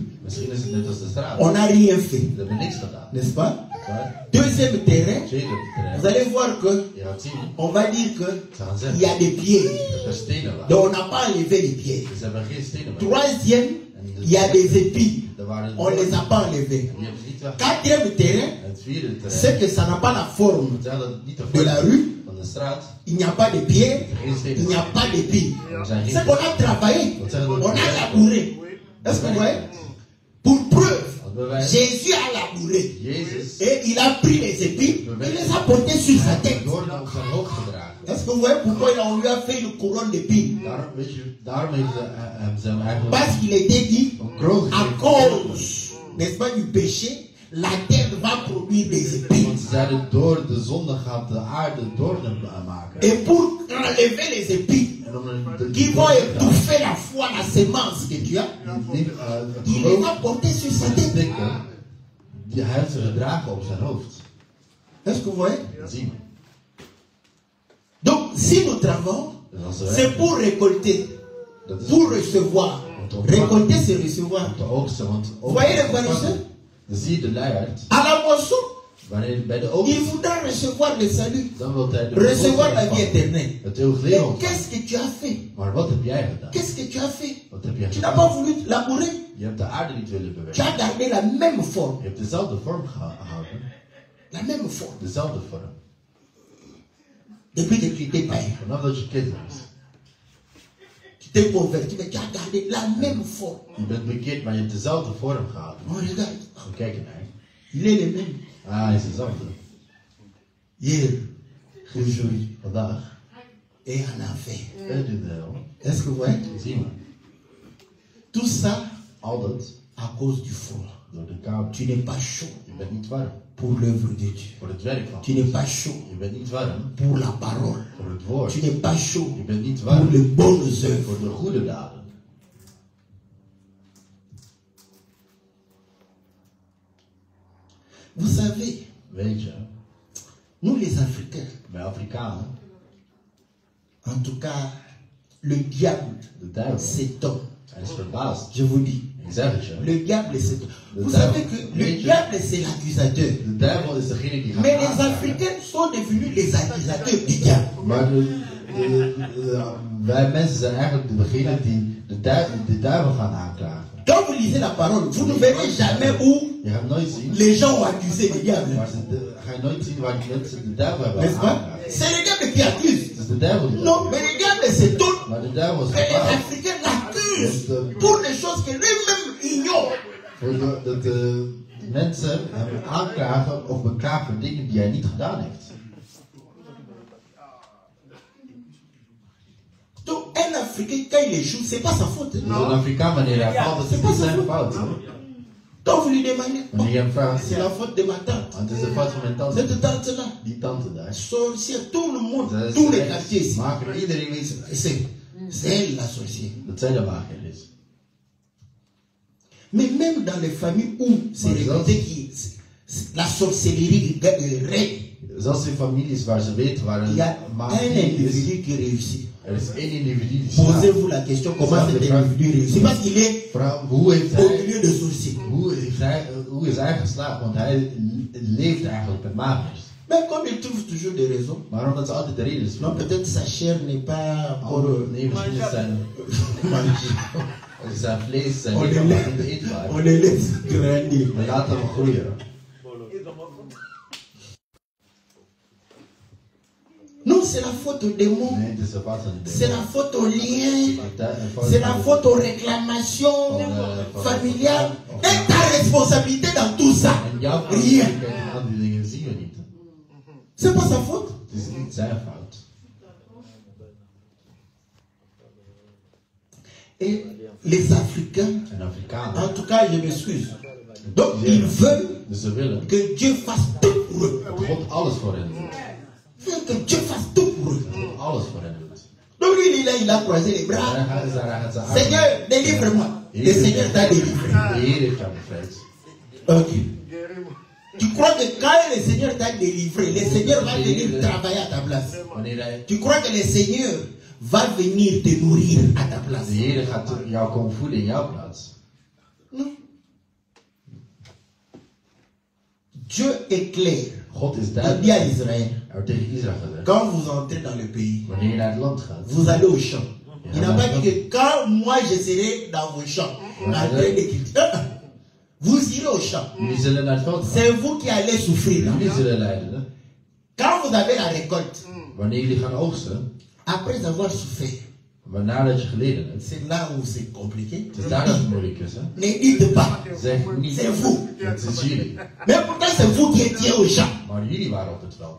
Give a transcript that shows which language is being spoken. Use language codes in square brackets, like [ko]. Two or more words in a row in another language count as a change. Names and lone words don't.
[nl] Misschien is het net als de straat. [fr] On n'a rien fait, [nl] We hebben niks gedaan. [fr] n'est-ce pas? [nl] Maar [fr] Deuxième terrain, [nl] tweede [fr] vous [nl] terrein, [fr] allez voir que [nl] je gaat zien, [fr] on va dire que [nl] ze gaan [fr] il y a [nl] zeggen [fr] des pieds. [nl] dat er stenen waren. [fr] Donc on n'a pas enlevé les pieds. [nl] Ze hebben geen stenen meer. [fr] Troisième, il y a des épis. [nl] Er waren [fr] On ne les a pas enlevés. [nl] die hebben ze niet weg. [fr] Quatrième terrain, [nl] En het vierde [fr] c'est [nl] terrein, [fr] que ça n'a pas la forme [nl] vertel dat het niet de [fr] de la [nl] vorm [fr] rue. [nl] van de straat, [fr] Il n'y a pas de pierre, [nl] geen [fr] il [nl] stenen. [fr] n'y a pas d'épis. [nl] Er zijn geen [fr] C'est qu'on a travaillé, on a labouré. Est-ce que vous voyez? Pour preuve, [nl] Als bewijs, [fr] Jésus a labouré. [nl] Jezus [fr] Et il a pris les épis, il les a portés sur sa tête. [nl] door op zijn hoofd gedragen. [fr] Est-ce que vous voyez pourquoi on lui a fait une couronne d'épis? [nl] Daarom, weet je, daarom heeft ze hem eigenlijk [fr] Parce qu'il était dit, [nl] een kroon [fr] à [nl] gegeven. [fr] cause, n'est-ce pas, du péché, la terre va produire des épis. [nl] Want ze zeiden, door de zonde gaat de aarde doornen maken. [fr] Et pour enlever les épis, [nl] En om [fr] qui vont étouffer la foi, la sémence que tu as, [nl] het [fr] il les [nl] geloof [fr] a portés sur sa [nl] te [fr] tête. [nl] stikken, die hij heeft ze gedragen op zijn hoofd. [fr] Est-ce que vous voyez? [nl] Dat zien we. [fr] Donc, si nous travaillons, [nl] Dus als we [fr] c'est [nl] werken, [fr] pour récolter, [nl] dat is [fr] pour recevoir. Récolter, c'est recevoir. [nl] om te oogsten. Want [fr] Voyez le paresseux? [nl] dan zie je de luiaard. [fr] À la moisson, [nl] Wanneer bij de [fr] il [nl] oogst, [fr] voudra recevoir le salut, [nl] dan wil hij de [fr] recevoir la vie [nl] ontvangen. [fr] éternelle. [nl] Het eeuwig [fr] Mais [nl] leven ontvangen. [fr] qu'est-ce que tu as fait? [nl] Maar wat heb jij gedaan? [fr] Qu'est-ce que tu as fait? [nl] Wat heb jij [fr] Tu n'as pas [nl] gedaan? [fr] voulu labourer. [nl] Je hebt de aarde niet willen [fr] Tu [nl] bewerken. [fr] as gardé la même forme. [nl] Je hebt dezelfde vorm gehouden. [fr] La même forme. [nl] Dezelfde vorm. [fr] Depuis que tu étais païen. [nl] Vanaf dat je kind was. [fr] Tu t'es converti, mais tu as gardé la même forme. [nl] Je bent bekeerd, maar je hebt dezelfde vorm gehad. [fr] On regarde. [nl] Gaan kijken naar. [fr] Il est le même. [nl] Ah, hij is dezelfde. [fr] Hier, aujourd'hui, [nl] Vandaag. [fr] et en enfer. [nl] En in de hel. [fr] Est-ce que vous voyez? [nl] Zie maar. [fr] Tout ça [nl] Al dat [fr] à cause du froid. [nl] door de kou. [fr] Tu n'es pas chaud [nl] Je bent niet warm. [fr] pour l'œuvre de Dieu. [nl] Voor het werk van [fr] Tu n'es pas chaud [nl] Je bent niet warm. [fr] pour la parole. [nl] Voor het woord. [fr] Tu n'es pas chaud [nl] Je bent niet [fr] pour [nl] warm. [fr] les bonnes œuvres. [nl] Voor de goede daden. [fr] Vous savez, [nl] Weet je, [fr] nous les Africains, [nl] bij Afrikanen, [fr] en tout cas, le diable [nl] de duivel, [fr] s'étonne. [nl] hij is verbaasd. [fr] Je vous dis, [nl] Ik zeg het je. [fr] le diable s'étonne. Le Vous diable, savez que le oui, je- diable c'est l'accusateur. [nl] De duivel is degene die gaat [fr] Mais les [nl] aanklagen. [fr] Africains sont devenus les accusateurs du diable. [nl] Maar wij mensen zijn eigenlijk degene die de duivel gaan aanklagen. [fr] Quand vous lisez la parole, vous ne verrez jamais où [nl] Je gaat nooit zien, [fr] les gens ont accusé le diable. [nl] maar ga je nooit zien waar die mensen de duivel hebben [fr] N'est-ce pas? [nl] aangeklaagd. [fr] C'est le diable qui accuse. [nl] Het is de duivel die [fr] Non, mais le diable s'étonne [nl] Maar de duivel is [fr] que les [nl] verbaasd. [fr] Africains l'accusent pour des choses que lui-même ignore. [nl] Dat de mensen hem aanklagen of beklagen voor dingen die hij niet gedaan heeft. [fr] Donc, un Africain, quand il échoue, c'est pas sa faute. [nl] Dus een Afrikaan, wanneer hij valt, dat is niet zijn fout. Hè? [fr] Donc, vous lui demandez, oh, [nl] Wanneer je hem vraagt, [fr] c'est la faute de ma tante. [nl] want het is de fout van mijn tante. [fr] Cette tante-là, [nl] Die tante daar. [fr] sorcière, tout le monde, [nl] Dat is [fr] tous les [nl] echt- [fr] quartiers ici. [nl] maken iedereen weet [fr] C'est elle la sorcière. [nl] dat zij de mager is. [fr] Mais même dans les familles où c'est Mais ça, réputé que la sorcellerie règne, [nl] Zelfs in families waar ze weten waar [fr] il y a [nl] een [fr] un [nl] magie is. [fr] individu qui réussit. [nl] Er is één individu die slaagt. [fr] Posez-vous la question, comment cet individu réussit? Parce qu'il est [nl] Hoe heeft [fr] au [nl] hij, [fr] milieu de sorciers. [nl] hoe is hij geslaagd? Want hij leeft eigenlijk met magiërs. [fr] Mais comme il trouve toujours des raisons, [nl] Maar omdat ze altijd de reden is. [fr] non, peut-être sa chair n'est pas encore [nl] Nee, misschien is zijn, zijn vlees, zijn [fr] On [nl] lichaam [fr] le [nl] nog [fr] laisse- [nl] niet eetbaar. [fr] on les laisse grandir. [nl] We laten hem groeien. [fr] Non, c'est la faute aux démons, [nl] Nee, het is de fout van de [fr] c'est la faute aux liens, [nl] fout [fr] c'est la [nl] van de- [fr] faute aux réclamations familiales. Et ta responsabilité dans tout ça, [nl] En jouw [fr] rien. [nl] verantwoordelijkheid aan die dingen zien we niet. [fr] C'est pas sa faute. [nl] Het is niet zijn fout. [fr] Et les Africains, [nl] En Afrikanen, [fr] en tout cas, je m'excuse. Donc, ils veulent [nl] dus ze willen [fr] que Dieu fasse tout pour eux. [nl] dat God alles voor hen doet. [fr] Ils veulent que Dieu fasse tout pour eux. [nl] Dat God alles voor hen doet. [fr] Donc, lui, il a croisé les bras. [nl] Daar gaat ze aan. [fr] Seigneur, délivre-moi. Le Seigneur t'a délivré. [nl] De Heer heeft jou bevrijd. [fr] Ok. Tu crois que quand le Seigneur t'a délivré, le Seigneur va venir travailler à ta place. [nl] Wanneer hij, [fr] Tu crois que le Seigneur va venir te nourrir à ta [nl] de [fr] place? [nl] Heer gaat jou komen voeden in jouw plaats. [fr] Non. Dieu est clair. [nl] God is [fr] Il dit [nl] duidelijk. [fr] à Israël, [nl] Hij heeft tegen Israël gezegd. [fr] quand vous entrez dans le pays, [nl] Wanneer je naar het land gaat. [fr] vous allez au champ. Il n'a pas dit que quand moi je serai dans vos champs, en train de cultiver, vous irez au champ. [nl] Jullie zullen naar het veld gaan. [fr] C'est vous qui allez souffrir. là. [nl] Jullie zullen lijden. Hè? [fr] Quand vous avez la récolte, [nl] Wanneer jullie gaan oogsten. [fr] après avoir souffert, [nl] Nadat je geleden hebt. [fr] c'est là où c'est compliqué. [nl] Het is daar dat het moeilijk is. Hè? [fr] Ne dites pas, [nl] Zeg niet. [fr] c'est vous. [nl] Het is jullie. [fr] Mais pourtant c'est vous qui étiez au champ. [nl] Maar jullie waren op het veld.